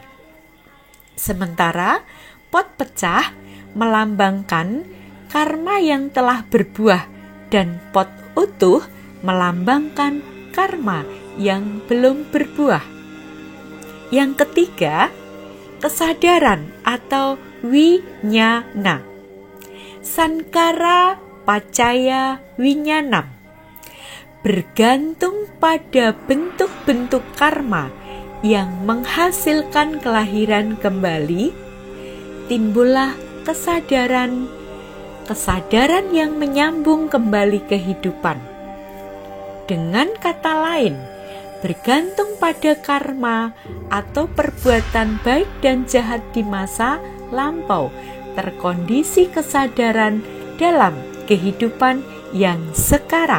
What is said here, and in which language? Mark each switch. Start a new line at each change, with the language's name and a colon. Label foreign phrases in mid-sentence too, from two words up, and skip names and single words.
Indonesian: Sementara pot pecah melambangkan karma yang telah berbuah dan pot utuh melambangkan karma yang belum berbuah. Yang ketiga, kesadaran atau winyana.
Pali: Sankara pacaya winyanam.
Indonesian: Bergantung pada bentuk-bentuk karma yang menghasilkan kelahiran kembali, timbullah kesadaran yang menyambung kembali kehidupan. Dengan kata lain, bergantung pada karma atau perbuatan baik dan jahat di masa lampau, terkondisi kesadaran dalam kehidupan yang sekarang.